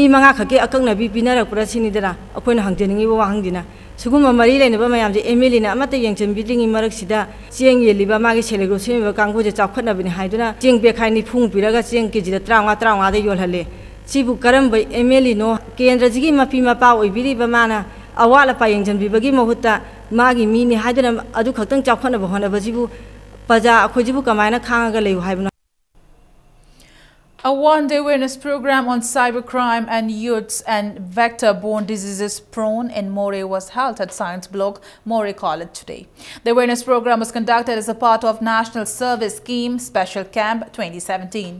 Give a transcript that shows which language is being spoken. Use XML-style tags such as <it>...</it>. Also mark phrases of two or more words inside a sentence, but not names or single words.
<mni>5 ꯈꯛꯀꯤ ꯑꯀꯛꯅꯕꯤ ꯄꯤꯅꯔꯛꯄ꯭ꯔꯥ ꯁꯤꯅꯤꯗꯅ ꯑꯩꯈꯣꯏꯅ ꯍꯪꯖꯅꯤꯡꯉꯤꯕ ꯋꯥꯍꯪꯗꯤꯅ ꯁꯤꯒꯨꯝꯕ ꯃꯔꯤ ꯂꯩꯅꯕ ꯃꯌꯥꯝꯁꯦ ꯑꯦꯝꯑꯦꯜꯑꯦꯅ ꯑꯃꯠꯇ ꯌꯦꯡꯁꯤꯟꯕꯤꯗ꯭ꯔꯤꯉꯩ ꯃꯔꯛꯁꯤꯗ ꯆꯦꯡ ꯌꯦꯜꯂꯤꯕ ꯃꯥꯒꯤ ꯁꯦꯂꯦꯒ꯭ꯔꯣ ꯁꯦꯝꯃꯤꯕ ꯀꯥꯡꯕꯨꯁꯦ ꯆꯥꯎꯈꯠꯅꯕꯅꯤ ꯍꯥꯏꯗꯨꯅ ꯆꯦꯡ ꯕꯦꯈꯥꯏ 90 ꯄꯤꯔꯒ ꯆꯦꯡ ꯀꯦꯖꯤꯗ 35 ꯌꯣꯜꯍꯜꯂꯦ ꯁꯤꯕꯨ ꯀꯔꯝꯕ ꯑꯦꯝꯑꯦꯜꯑꯦꯅꯣ ꯀꯦꯟꯗ꯭ꯔꯁꯤꯒꯤ ꯃꯄꯤ ꯃꯄꯥ ꯑꯣꯏꯕꯤꯔꯤꯕ ꯃꯥꯅ ꯑꯋꯥꯠ ꯑꯄꯥ ꯌꯦꯡꯁꯤꯟꯕꯤꯕꯒꯤ ꯃꯍꯨꯠꯇ ꯃꯥꯒꯤ ꯃꯤꯅꯤ ꯍꯥꯏꯗꯨꯅ ꯑꯗꯨ ꯈꯛꯇꯪ ꯆꯥꯎꯈꯠꯅꯕ ꯍꯣꯠꯅꯕꯁꯤꯕꯨ ꯄ꯭ꯔꯖꯥ ꯑꯩꯈꯣꯏꯁꯤꯕꯨ ꯀꯃꯥꯏꯅ ꯈꯥꯡꯉꯒ ꯂꯩꯌꯨ ꯍꯥꯏꯕꯅꯣ.</mni> <en>A one-day awareness program on cybercrime and youths and vector-borne diseases prone in Moreh was held at Science Block, Moreh College today. The awareness program was conducted as a part of National Service Scheme Special Camp 2017.</en>